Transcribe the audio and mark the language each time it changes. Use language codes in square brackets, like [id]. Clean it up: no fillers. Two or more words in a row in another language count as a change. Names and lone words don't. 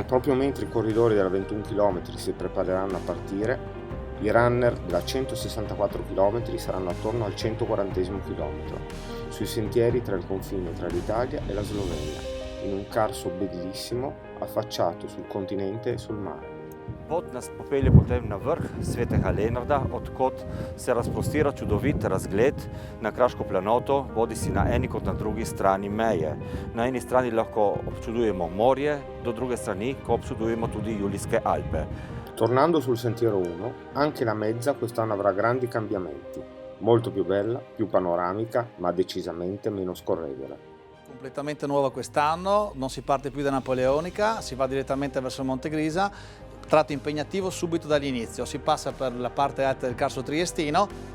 [it] E proprio mentre i corridori della 21 km si prepareranno a partire, i runner della 164 km saranno attorno al 140 km, sui sentieri tra il confine tra l'Italia e la Slovenia, in un Carso bellissimo affacciato sul continente e sul mare. [sl] Pot nas popelje potem na vrh Svetega Lenarda, odkot se razprostira čudovit razgled na Kraško planoto, bodisi na eni kot na drugi strani meje. Na eni strani lahko občudujemo morje, do druge strani ko občudujemo tudi Julijske Alpe. [it] Tornando sul Sentiero 1, anche la mezza quest'anno avrà grandi cambiamenti, molto più bella, più panoramica, ma decisamente meno scorrevole. Completamente nuova quest'anno, non si parte più da Napoleonica, si va direttamente verso Monte Grisa, tratto impegnativo subito dall'inizio, si passa per la parte alta del Carso Triestino,